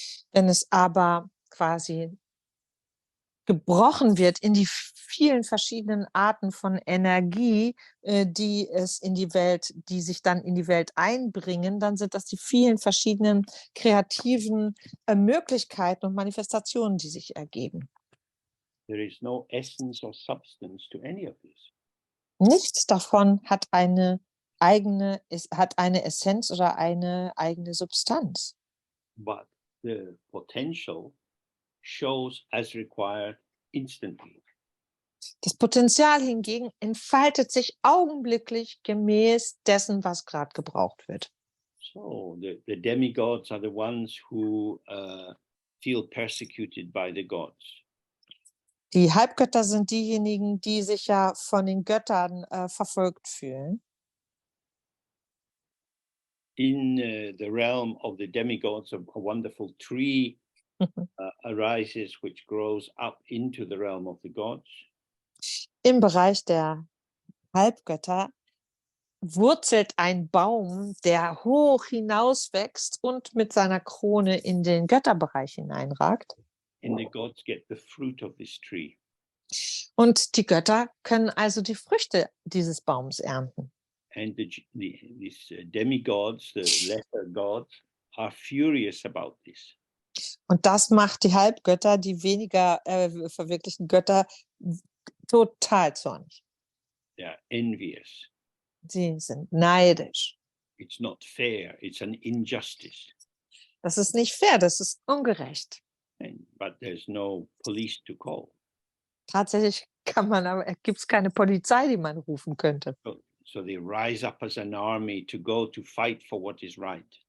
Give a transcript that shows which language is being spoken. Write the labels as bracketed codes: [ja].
[de] wenn es aber quasi gebrochen wird in die vielen verschiedenen Arten von Energie, die sich dann in die Welt einbringen, dann sind das die vielen verschiedenen kreativen Möglichkeiten und Manifestationen, die sich ergeben. [en] There is no essence or substance to any of this. [de] Nichts davon hat eine Essenz oder eine eigene Substanz. [en] But the potential shows as required instantly. [de] Das Potenzial hingegen entfaltet sich augenblicklich gemäß dessen, was gerade gebraucht wird. [en] So the demigods are the ones who feel persecuted by the gods. [de] Die Halbgötter sind diejenigen, die sich ja von den Göttern verfolgt fühlen. [en] In the realm of the demigods, a wonderful tree arises which grows up into the realm of the gods. [de] Im Bereich der Halbgötter wurzelt ein Baum, der hoch hinauswächst und mit seiner Krone in den Götterbereich hineinragt. [en] And the gods get the fruit of this tree. [de] Und die Götter können also die Früchte dieses Baums ernten. [en] And these demigods, the lesser gods, are furious about this. [de] Und das macht die Halbgötter, die weniger verwirklichten Götter, total zornig. [en] They are envious. [de] Sie sind neidisch. [en] It's not fair. It's an injustice. [de] Das ist nicht fair, das ist ungerecht. [en] But there's no police to call. [de] Tatsächlich gibt es keine Polizei, die man rufen könnte. [en] So they rise up as an army to go to fight for what is right.